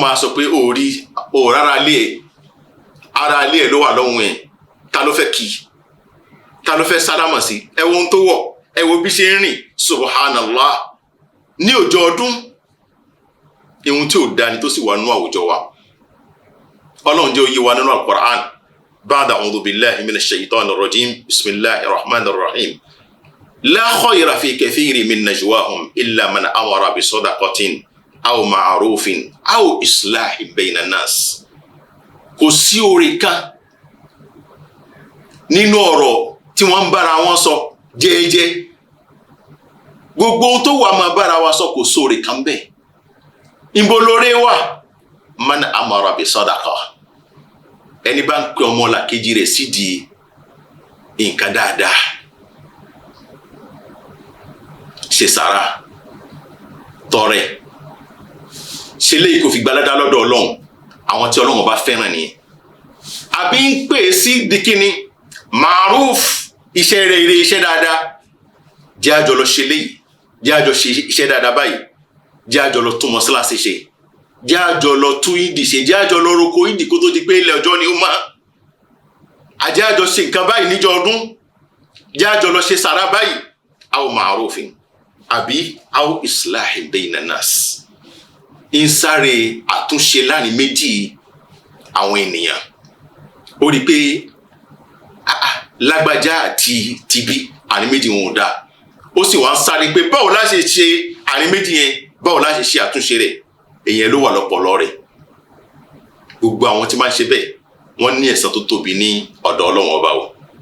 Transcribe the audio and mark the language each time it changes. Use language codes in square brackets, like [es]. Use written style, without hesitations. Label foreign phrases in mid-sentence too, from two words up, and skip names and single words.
[yo] máa sọ pé rárá ara ilé ẹ̀ ló wà lọ́hùn ẹ̀ ta ló fẹ́ kí ta ló fẹ́ sálámà sí ẹ wo ohun tó wọ̀ ẹ wo bí ṣe ń rìn subhanallah ní ọjọ́ ọdún ihun tí ò dání tó sì wà nínú àwùjọ wa Ọlọ́run jẹ́ òye wa nínú [ar] القرآن بعد أعوذ بالله من الشيطان الرجيم بسم الله الرحمن الرحيم لا خير في كثير من نجواهم إلا من أمر بصدقة أو معروف أو إصلاح بين الناس [yo] kò sí oore kan nínú ọ̀rọ̀ tí wọ́n ń bára wọn sọ jẹ́ẹ́jẹ́ gbogbo ohun tó wà máa bára wa sọ kò sóore kan bẹ́ẹ̀ ìbolóore wà [ar] من أمر بصدقة [yo] ẹni bá ń pe ọmọ làkejì rẹ̀ sídìí nǹkan dáadáa ṣe sàrà tọrẹ ṣe léyìí kò fi gbalada lọ́dọ̀ Ọlọ́run àwọn tí Ọlọ́run bá fẹ́ràn nìyẹn àbí ń pè sí dikini maruf iṣẹ́ rere iṣẹ́ dáadáa jẹ́ àjọ lọ ṣe léyìí jẹ́ àjọ ṣe iṣẹ́ dáadáa báyìí jẹ́ àjọ lọ tún mọ́sálásí ṣe jẹ́ àjọ lọ tún ìdì ṣe jẹ́ àjọ lọ roko ìdì kó tó di pé ilẹ̀ ọjọ́ ni ó máa àjẹ́ àjọ ṣe nǹkan báyìí níjọ́ ọdún jẹ́ àjọ lọ ṣe sàrà báyìí [ar] أو معروف [yo] àbí [ar] أو إصلاح بين الناس [yo] ń sáré àtúnṣe láàrin méjì àwọn ènìyàn ó rí pé lágbájá àti tibí àrin méjì wọn ò dáa ó sì wá ń sáré pé báwo la ṣe ṣe àrin méjì yẹn báwo la ṣe ṣe àtúnṣe rẹ̀ èyàn ló wà lọ́pọlọ rẹ̀ gbogbo àwọn tí máa ń ṣe bẹ́ẹ̀ wọ́n ní ẹ̀san tó tóbi ní ọ̀dọ̀ Ọlọ́run ọba o